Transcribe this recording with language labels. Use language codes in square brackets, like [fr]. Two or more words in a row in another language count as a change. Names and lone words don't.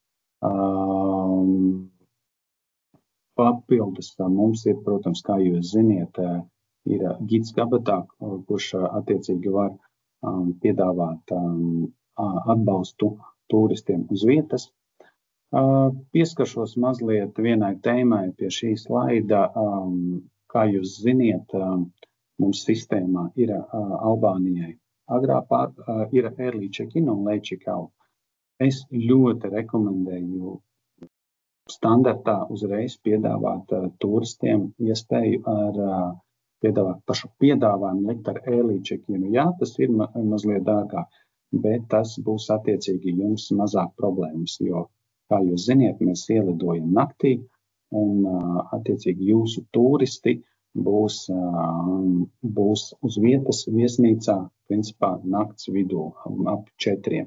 [lv] Papildus mums ir, protams, kā jūs ziniet, ir gids Gabatā, kurš attiecīgi var piedāvāt atbalstu turistiem uz vietas. Pieskaršos mazliet vienai tēmai pie šī slaida. Kā jūs ziniet, mums sistēmā ir Albānijai agrā ir [en] early check-in [lv] un [en] late check-out. [lv] Es ļoti rekomendēju standartā uzreiz piedāvāt turistiem iespēju piedāvāt pašu piedāvājumu likt ar [en] early check-inu. [lv] Jā, tas ir mazliet dārgāk, bet tas būs attiecīgi jums mazāk problēmas, jo kā jūs ziniet, mēs ielidojam naktī un attiecīgi jūsu turisti būs uz vietas viesnīcā, principā nakts vidū ap 4.